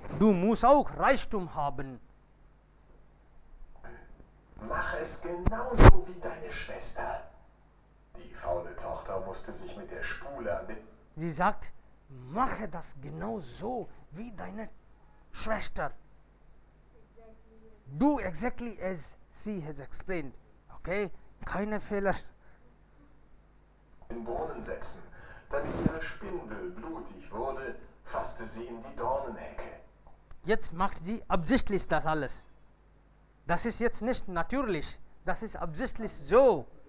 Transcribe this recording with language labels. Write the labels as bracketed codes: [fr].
[de] Du musst auch Reichtum haben. Mach es genauso wie deine Schwester. Die faule Tochter musste sich mit der Spule an den... Sie sagt, mache das genau so wie deine Schwester. [en] Do exactly as she has explained. [de] Okay, keine Fehler. In den Brunnen setzen. Damit ihre Spindel blutig wurde, fasste sie in die Dornenhecke. Jetzt macht sie absichtlich das alles. Das ist jetzt nicht natürlich, das ist absichtlich so.